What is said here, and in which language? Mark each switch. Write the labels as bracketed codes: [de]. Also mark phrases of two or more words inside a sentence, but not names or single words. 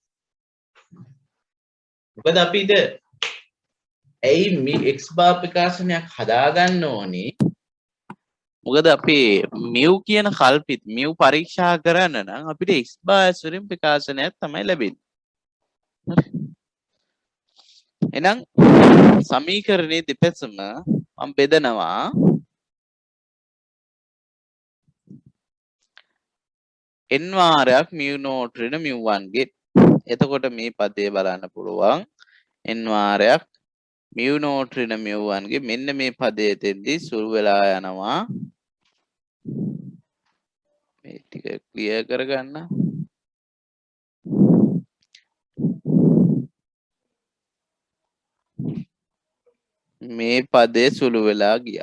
[si] මොකද අපිට ඇයි මේ x බා ප්‍රකාශනයක් හදා ගන්න ඕනේ මොකද අපි mu කියන කල්පිත mu පරීක්ෂා කරන්න නම් අපිට x බාස් වලින් ප්‍රකාශනයක් තමයි ලැබෙන්නේ. එහෙනම් සමීකරණයේ දෙපැත්තම මම බෙදනවා n වාරයක් [en] mu naught [si] ඍණ mu 1 ගේ. එතකොට මේ පදේ බලන්න පුළුවන් n වාරයක් [en] mu naught [si] ඍණ mu 1 ගේ මෙන්න මේ පදයේ තෙන්දී සුළු වෙලා යනවා. මේ ටික ක්ලියර් කරගන්න. මේ පදේ සුළු වෙලා ගියා.